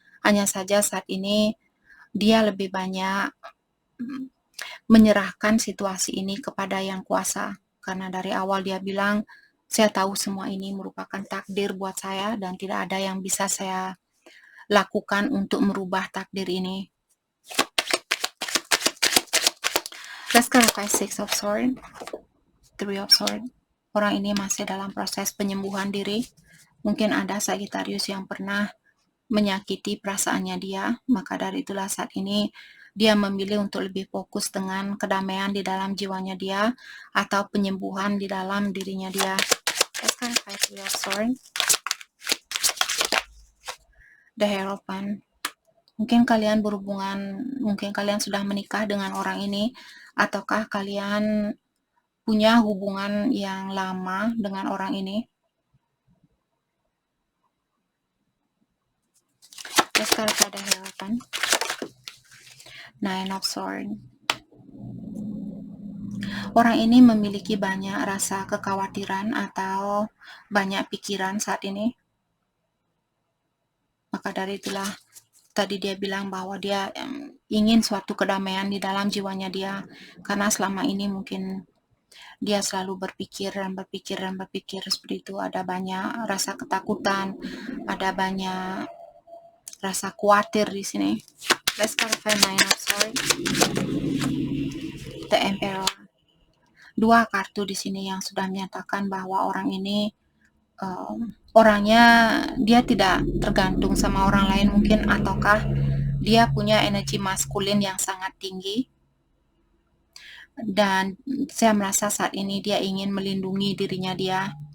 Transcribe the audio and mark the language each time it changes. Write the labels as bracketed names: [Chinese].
[Indonesian] Hanya saja saat ini dia lebih banyak menyerahkan situasi ini kepada yang kuasa. Karena dari awal dia bilang, saya tahu semua ini merupakan takdir buat saya dan tidak ada yang bisa saya lakukan untuk merubah takdir ini. [English] Let's clarify Six of Swords, Three of Swords. [Indonesian] Orang ini masih dalam proses penyembuhan diri. Mungkin ada Sagittarius yang pernah menyakiti perasaannya dia, maka dari itulah saat ini dia memilih untuk lebih fokus dengan kedamaian di dalam jiwanya dia atau penyembuhan di dalam dirinya dia. [English] Let's clarify Three of Swords, The Hierophant. [Indonesian] Mungkin kalian berhubungan, mungkin kalian sudah menikah dengan orang ini, ataukah kalian punya hubungan yang lama dengan orang ini. [English] Let's clarify the Hierophant, Nine of Swords. [Indonesian] Orang ini memiliki banyak rasa kekhawatiran atau banyak pikiran saat ini. Maka dari itulah tadi dia bilang bahwa dia ingin suatu kedamaian di dalam jiwanya dia, karena selama ini mungkin dia selalu berpikir seperti itu. Ada banyak rasa ketakutan, ada banyak rasa khawatir di sini. [English] Let's clarify Nine of Swords, the Emperor. [Indonesian] Dua kartu di sini yang sudah menyatakan bahwa orang ini orangnya dia tidak tergantung sama orang lain mungkin, ataukah dia punya energi maskulin yang sangat tinggi, dan saya merasa saat ini dia ingin melindungi dirinya dia.